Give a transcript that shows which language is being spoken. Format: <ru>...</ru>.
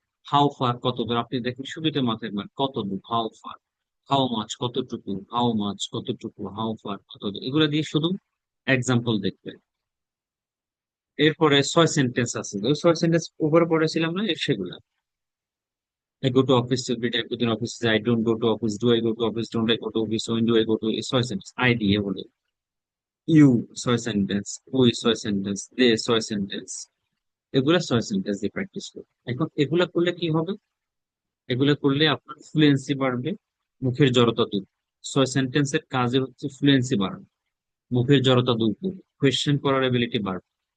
<bn>How far কত দূর, আপনি দেখেন শুরুতে মাথায় রাখবেন কত দূর, হাউ ফার। হাউ মাছ কতটুকু, হাউ মাছ কতটুকু, হাউ ফার কত দূর, এগুলা দিয়ে শুধু এক্সাম্পল দেখবেন। এরপরে 6 সেন্টেন্স আছে, ওই 6 সেন্টেন্স উপরে পড়েছিলাম না, সেগুলা।</bn> <en>I go to office every day, within office I don't go to office, do I go to office, don't I go to office, when do I go to, 6 sentence.</en> <bn>I দিয়ে বলে, you 6 sentence, we 6 sentence, they 6 sentence. এগুলা 6 sentence দিয়ে practice করবে। এখন এগুলা করলে কি হবে? এগুলো করলে আপনার ফ্লুয়েন্সি বাড়বে, মুখের জড়তা দূর। 6 সেন্টেন্সের কাজে হচ্ছে ফ্লুয়েন্সি বাড়ানো, মুখের জড়তা দূর করবে, কোয়েশ্চেন করার এবিলিটি বাড়বে।</bn>